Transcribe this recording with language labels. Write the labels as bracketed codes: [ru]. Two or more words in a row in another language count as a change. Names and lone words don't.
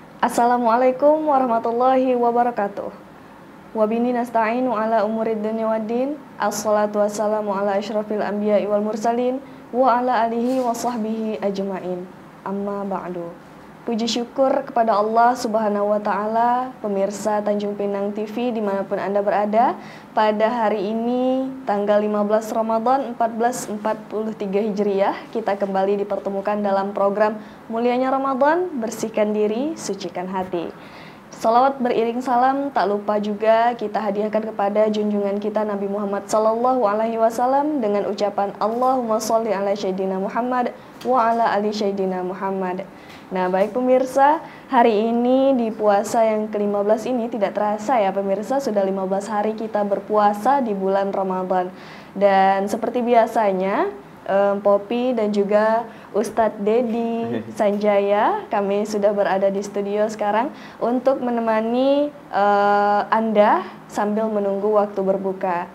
[ar] السلام عليكم ورحمة الله وبركاته. وبه نستعين على أمور الدنيا والدين. والصلاة والسلام على أشرف الأنبياء والمرسلين وعلى آله وصحبه أجمعين. أما بعد. [id] Puji syukur kepada Allah [ar] سبحانه وتعالى, [id] pemirsa Tanjung Pinang TV dimanapun Anda berada. Pada hari ini, tanggal 15 Ramadan 1443 Hijriah, kita kembali dipertemukan dalam program Mulianya Ramadan, Bersihkan Diri, Sucikan Hati. Salawat beriring salam tak lupa juga kita hadiahkan kepada junjungan kita Nabi Muhammad [ar] صلى الله عليه وسلم [id] dengan ucapan [ar] اللهم صل على سيدنا محمد وعلى آل سيدنا محمد. [id] Nah, baik pemirsa, hari ini di puasa yang ke-15 ini tidak terasa ya pemirsa, sudah 15 hari kita berpuasa di bulan Ramadan. Dan seperti biasanya, Poppy dan juga Ustadz Dedi Sanjaya, kami sudah berada di studio sekarang untuk menemani Anda sambil menunggu waktu berbuka.